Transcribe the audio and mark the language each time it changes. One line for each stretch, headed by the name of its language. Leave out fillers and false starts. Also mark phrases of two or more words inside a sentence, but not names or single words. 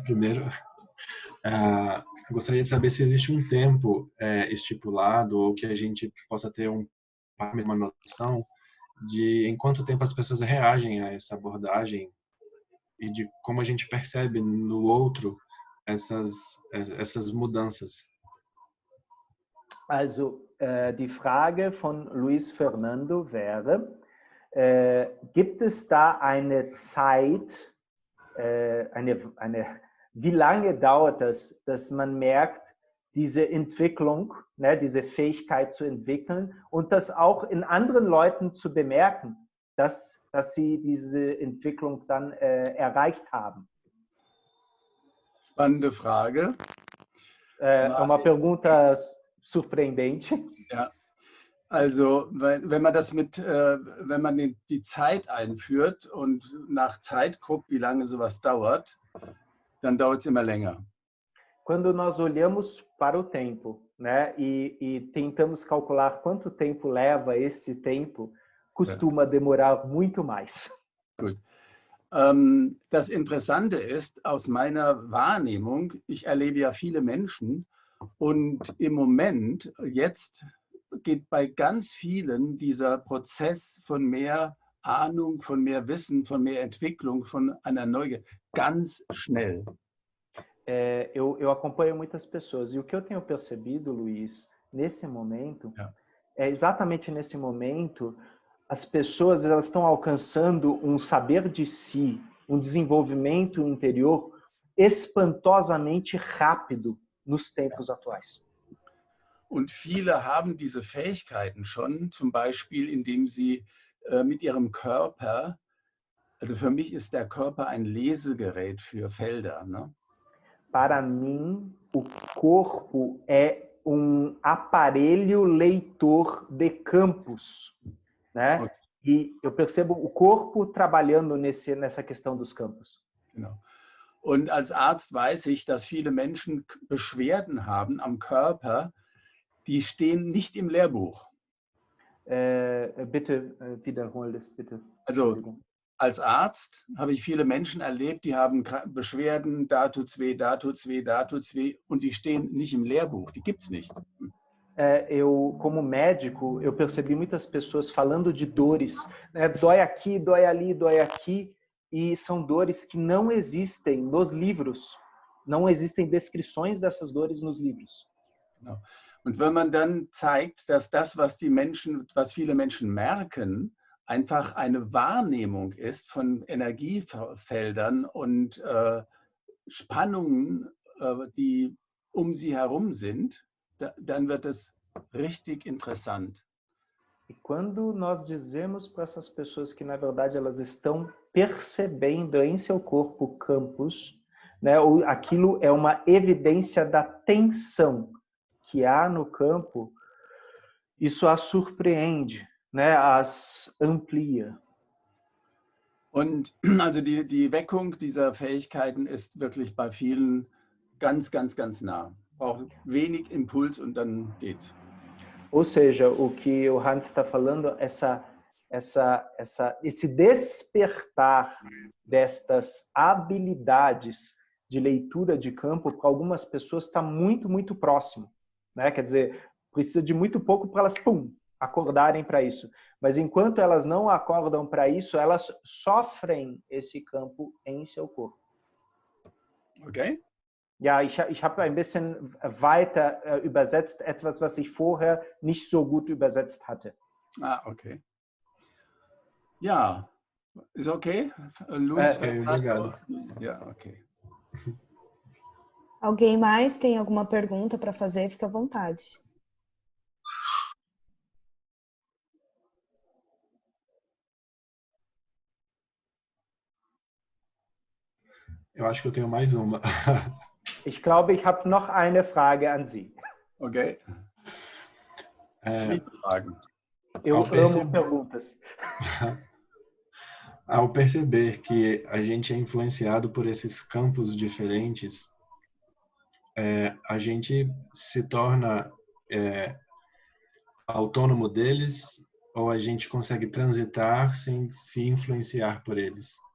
Portuguese: Primeiro, eu gostaria de saber se existe um tempo estipulado ou que a gente possa ter uma noção de em quanto tempo as pessoas reagem a essa abordagem e de como a gente percebe no outro essas mudanças.
German: Also, die Frage von Luis Fernando wäre, gibt es da eine Zeit, wie lange dauert es, dass man merkt, diese Entwicklung, ne, diese Fähigkeit zu entwickeln und das auch in anderen Leuten zu bemerken, dass sie diese Entwicklung dann erreicht haben? Spannende Frage.
Portuguese: É uma pergunta surpreendente.
German: Ja. Also, wenn man das wenn man die Zeit einführt und nach Zeit guckt, wie lange sowas dauert, dann dauert es immer länger.
Portuguese: Quando nós olhamos para o tempo, né, e tentamos calcular quanto tempo leva esse tempo, costuma demorar muito mais.
German: Gut. Das Interessante ist, aus meiner Wahrnehmung, ich erlebe ja viele Menschen und im Moment, jetzt geht bei ganz vielen dieser Prozess von mehr Ahnung, von mehr Wissen, von mehr Entwicklung, von einer Neugier ganz schnell.
Portuguese: Eu acompanho muitas pessoas e o que eu tenho percebido, Luiz, nesse momento, exatamente nesse momento, as pessoas elas estão alcançando um saber de si, um desenvolvimento interior espantosamente rápido nos tempos atuais.
German: Und viele haben diese Fähigkeiten schon, zum Beispiel indem sie mit ihrem Körper, also für mich ist der Körper ein Lesegerät für Felder, ne?
Portuguese: Para mim, o corpo é aparelho leitor de campos, né? Okay. E eu percebo o corpo trabalhando nessa questão dos campos.
German: Genau. Und als Arzt weiß ich, dass viele Menschen Beschwerden haben am Körper, die stehen nicht im Lehrbuch. Bitte wiederhol das, bitte. Also als Arzt habe ich viele Menschen erlebt, die haben Beschwerden, da tut's weh, da tut's weh, da tut's weh und die stehen nicht im Lehrbuch, die gibt's nicht.
Portuguese: Eu, como médico, eu percebi muitas pessoas falando de dores, né? Dói aqui, dói ali, dói aqui, e são dores que não existem nos livros, não existem descrições dessas dores nos livros.
German: Genau. Und wenn man dann zeigt, dass das, was viele Menschen merken, einfach eine Wahrnehmung ist von Energiefeldern und Spannungen, die um sie herum sind, dann wird es richtig interessant.
Portuguese: E quando nós dizemos para essas pessoas que, na verdade, elas estão percebendo em seu corpo campos, né, aquilo é uma evidência da tensão que há no campo, isso as surpreende, né, as amplia.
German: Und also die Weckung dieser Fähigkeiten ist wirklich bei vielen ganz, ganz, ganz nah. Braucht wenig Impuls und dann geht's.
Portuguese: Ou seja, o que o Hans está falando, esse despertar destas habilidades de leitura de campo, para algumas pessoas está muito, muito próximo, né? Quer dizer, precisa de muito pouco para elas, acordarem para isso. Mas enquanto elas não acordam para isso, elas sofrem esse campo em seu corpo. Okay?
German: Ja, ich habe ein bisschen weiter übersetzt, etwas, was ich vorher nicht so gut übersetzt hatte. Ah, okay. Ja, ist okay? Luiz,
Portuguese: obrigado.
German: ja, okay.
Portuguese: Alguém mais tem alguma pergunta para fazer? Fica à vontade. Eu acho que eu tenho mais uma.
German: Ich glaube, ich habe noch eine Frage an Sie. Okay. Ich liebe Fragen.
Portuguese: Eu amo perguntas. Ao perceber que a gente é influenciado por esses campos diferentes, a gente se torna autônomo deles ou a gente consegue transitar sem se influenciar por eles?